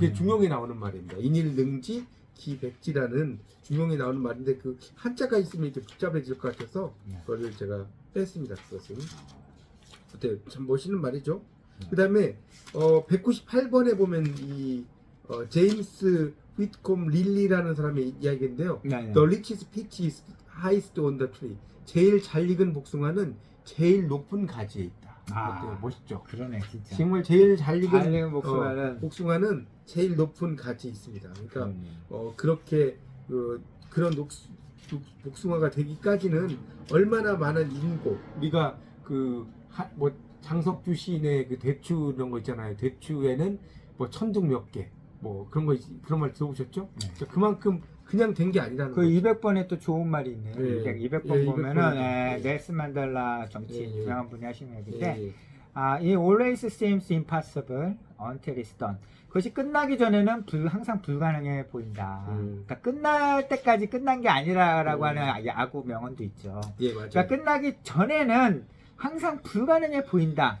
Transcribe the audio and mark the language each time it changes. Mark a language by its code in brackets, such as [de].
[ko] 그게 중용이 나오는 말입니다. 인일능지 기백지라는 중용이 나오는 말인데 그 한자가 있으면 이렇게 복잡해질 것 같아서 그거를 제가 뺐습니다. 그것은 어때요? 참 멋있는 말이죠. 그 다음에 198번에 보면 이 제임스 휘트콤 릴리라는 사람의 이야기인데요. 네. [en] The richest peach is highest on the tree. [ko] 제일 잘 익은 복숭아는 제일 높은 가지에 있다. 어때요? 멋있죠? 그러네 진짜. 정말 제일 잘 익은 익은 복숭아는 복숭아는 제일 높은 가지에 있습니다. 그러니까 그렇게 그런 복숭아가 되기까지는 얼마나 많은 인고 우리가 뭐 장석주 시인의 그 대추 이런 거 있잖아요. 대추에는 뭐 천둥 몇 개 뭐 그런 거 그런 말 들어보셨죠? 네. 그만큼 그냥 된 게 아니라는 그 거죠. 200번에 또 좋은 말이 있네요. 네. 200번 예, 보면은 200번. 넬슨 만델라 정치인 예, 예. 유명한 분이 하신 얘기인데 예, 예. [en] It always seems impossible until it's done. [ko] 그것이 끝나기 전에는 항상 불가능해 보인다. 그러니까 끝날 때까지 끝난 게 아니라라고 하는 야구 명언도 있죠. 예, 맞아요. 그러니까 끝나기 전에는 항상 불가능해 보인다.